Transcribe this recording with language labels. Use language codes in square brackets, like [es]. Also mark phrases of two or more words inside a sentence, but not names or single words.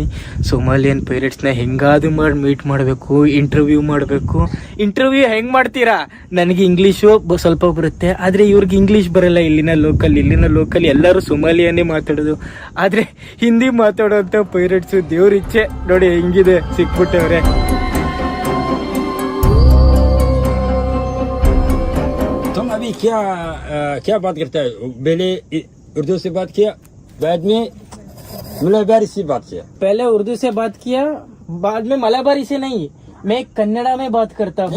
[kn] ಸೊಮಾಲಿಯನ್ ಪೈರೇಟ್ಸ್ನ ಹೆಂಗಾದ್ರು ಮಾಡಿ ಮೀಟ್ ಮಾಡಬೇಕು, ಇಂಟರ್ವ್ಯೂ ಮಾಡಬೇಕು. ಇಂಟರ್ವ್ಯೂ ಹೆಂಗ್ ಮಾಡ್ತೀರಾ? ನನಗೆ ಇಂಗ್ಲೀಷು ಸ್ವಲ್ಪ ಬರುತ್ತೆ, ಆದ್ರೆ ಇವ್ರಿಗೆ ಇಂಗ್ಲೀಷ್ ಬರಲ್ಲ. ಇಲ್ಲಿನ ಲೋಕಲ್ ಎಲ್ಲರೂ ಸೊಮಾಲಿಯನ್ನೇ ಮಾತಾಡೋದು. ಆದ್ರೆ ಹಿಂದಿ ಮಾತಾಡೋಂಥ ಪೈರೇಟ್ಸು ದೇವ್ರ ಇಚ್ಛೆ ನೋಡಿ ಹೆಂಗಿದೆ, ಸಿಕ್ಬಿಟ್ಟವ್ರೆ. [hi] तुम अभी क्या बात करता है? पहले उर्दू से बात किया, बाद में मलाबारी से बात किया. पहले उर्दू से बात किया, बाद में मलाबारी से नहीं, मैं कन्नड़ा में बात करता हूँ.